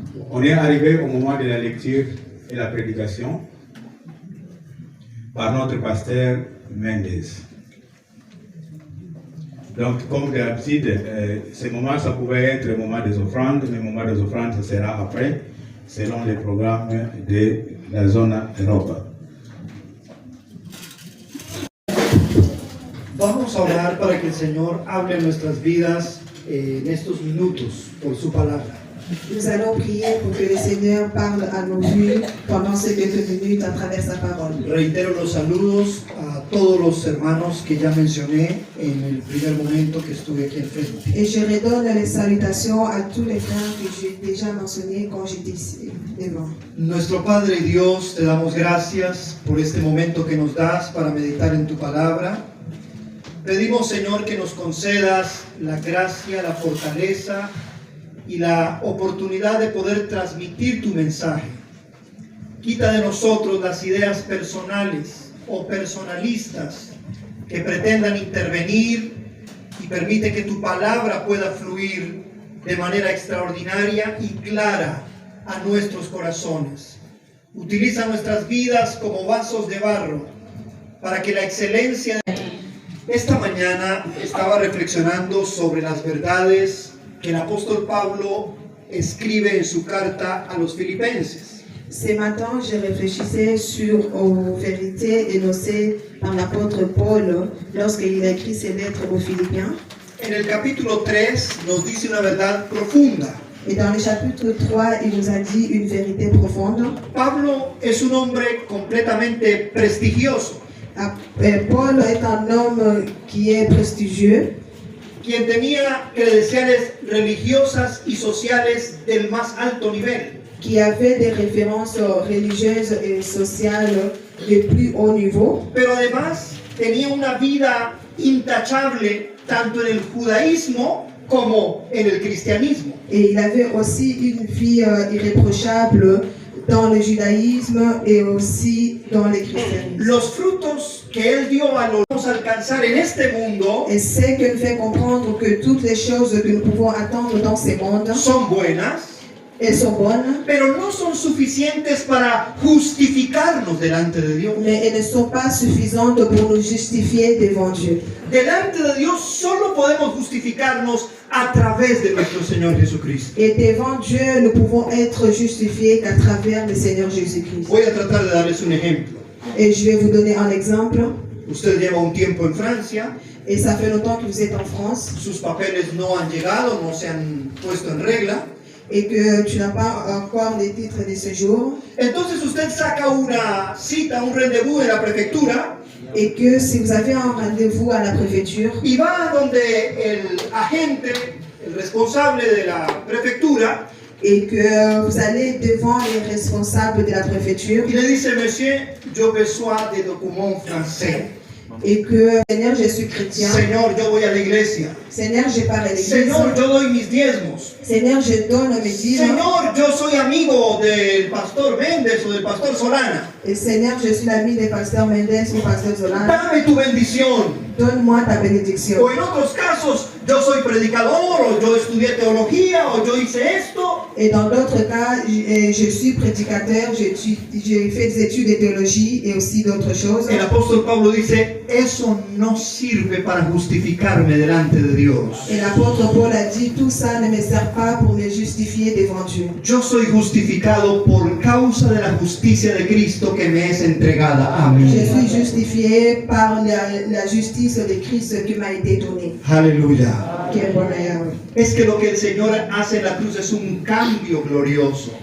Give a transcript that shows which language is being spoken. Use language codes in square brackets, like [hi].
[fr] On est arrivé au moment de la lecture et la prédication par notre pasteur Mendes. Donc, comme d'habitude, ce moment, ça pouvait être le moment des offrandes, mais le moment des offrandes, ça sera après, selon les programmes de la zone Europa. [es] Vamos a orar para que el Señor hable en nuestras vidas en estos minutos por su palabra. [fr] Nous allons prier pour que le Seigneur parle à nos vies pendant ces quelques minutes à travers sa parole. [es] Reitero los saludos a todos los hermanos que ya mencioné en el primer momento que estuve aquí enfrente. [fr] Et je redonne les salutations à tous les frères que j'ai déjà mentionnés quand j'étais ici devant. [es] Nuestro Padre y Dios, te damos gracias por este momento que nos das para meditar en tu palabra. Pedimos, Señor, que nos concedas la gracia, la fortaleza y la oportunidad de poder transmitir tu mensaje. Quita de nosotros las ideas personales o personalistas que pretendan intervenir y permite que tu palabra pueda fluir de manera extraordinaria y clara a nuestros corazones. Utiliza nuestras vidas como vasos de barro para que la excelencia de... Esta mañana estaba reflexionando sobre las verdades que el apóstol Pablo escribe en su carta a los filipenses. [fr] Ce matin, je réfléchissais sur aux vérités énoncées par l'apôtre Paul lorsqu'il a écrit ses lettres aux Philippiens. [es] En el capítulo 3 nos dice una verdad profunda. [fr] Et dans le chapitre 3, il nous a dit une vérité profonde. [es] Pablo es un hombre completamente prestigioso. [fr] Paul est un homme qui est prestigieux, [es] quien tenía credenciales religiosas y sociales del más alto nivel. [fr] Qui avait des références religieuses et sociales de plus haut niveau. [es] Pero además tenía una vida intachable tanto en el judaísmo como en el cristianismo. [fr] Et il avait aussi une vie irréprochable dans le judaïsme et aussi dans le christianisme. [es] Los frutos que él dio a los alcanzar en este mundo, [fr] et c'est que nous fait comprendre que toutes les choses que nous pouvons attendre dans ces mondes [es] son buenas, [fr] elles sont bonnes, [es] pero no son suficientes para justificarnos delante de Dios. [fr] mais elles ne sont pas suffisantes pour nous justifier devant Dieu. [es] Delante de Dios solo podemos justificarnos a través de nuestro Señor Jesucristo. [fr] Et devant Dieu, nous pouvons être justifiés qu'à travers le Seigneur Jésus-Christ. [es] Voy a tratar de darles un ejemplo. [fr] Et je vais vous donner un exemple. [es] Usted lleva un tiempo en Francia, [fr] Et ça fait longtemps que vous êtes en France [es] sus papeles no han llegado, no se han puesto en regla. [fr] et que tu n'as pas encore les titres de séjour. [es] Entonces usted saca una cita, un rendezvous en la prefectura [fr] Et que si vous avez un rendez-vous à la préfecture [es] y va donde el agente, el responsable de la prefectura, [fr] et que vous allez devant les responsables de la préfecture [es] y le dice: Monsieur, yo [fr] besoin de documents français. et que Seigneur, je suis chrétien. [es] Señor, yo voy a la iglesia. [fr] Seigneur, je pars à l'église. [es] Señor, yo doy mis diezmos. [fr] Seigneur, je donne mes dîmes. [es] Señor, yo soy amigo del pastor Méndez o del pastor Solana. [fr] Et Seigneur, je suis l'ami des pasteurs Mendes ou pasteur Zola. [es] Dame tu bendición. [fr] Donne-moi ta bénédiction. [es] O en otros casos, yo soy predicador, o yo estudié teología, o yo hice esto. [fr] Et dans d'autres cas, je suis prédicateur, j'ai fait des études de théologie et aussi d'autres choses. [es] El apóstol Pablo dice: eso no sirve para justificarme delante de Dios. [fr] Et l'apôtre Paul a dit, tout ça ne me sert pas pour me justifier devant Dieu. [es] Yo soy justificado por causa de la justicia de Cristo que me es entregada a mí. [fr] Je suis justifié par la justice de Christ qui m'a été donnée. [es] Aleluya. [fr] Quel bonheur. [es] Es que lo que el Señor hace en la cruz es un cambio glorioso.